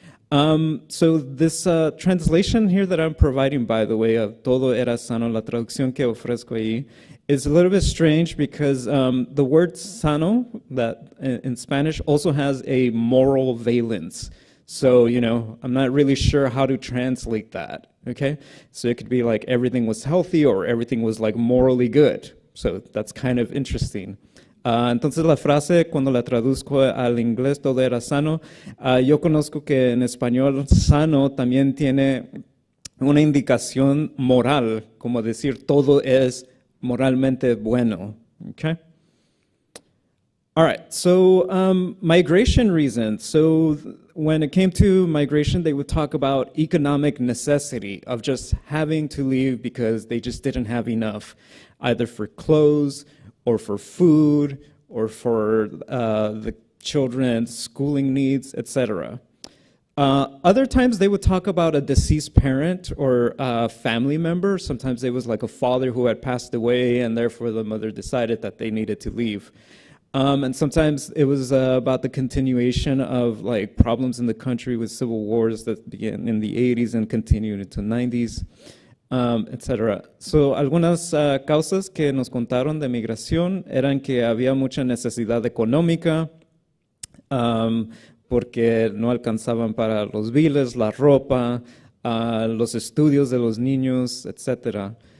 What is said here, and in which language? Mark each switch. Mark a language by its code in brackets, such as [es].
[en] So this translation here that I'm providing, by the way, of [es] todo era sano, la traducción que ofrezco ahí, [en] is a little bit strange because the word sano, that in Spanish, also has a moral valence. So, you know, I'm not really sure how to translate that, okay? So it could be like everything was healthy or everything was like morally good. So that's kind of interesting. [es] Entonces la frase, cuando la traduzco al inglés, todo era sano, yo conozco que en español sano también tiene una indicación moral, como decir todo es moralmente bueno, okay? [en] All right, so migration reasons. So when it came to migration, they would talk about economic necessity of just having to leave because they just didn't have enough, either for clothes or for food or for the children's schooling needs, etc. Other times they would talk about a deceased parent or a family member. Sometimes it was like a father who had passed away and therefore the mother decided that they needed to leave. And sometimes it was about the continuation of like problems in the country with civil wars that began in the 80s and continued into the 90s, etc. [es] So algunas causas que nos contaron de migración eran que había mucha necesidad económica, porque no alcanzaban para los biles, la ropa, los estudios de los niños, etc.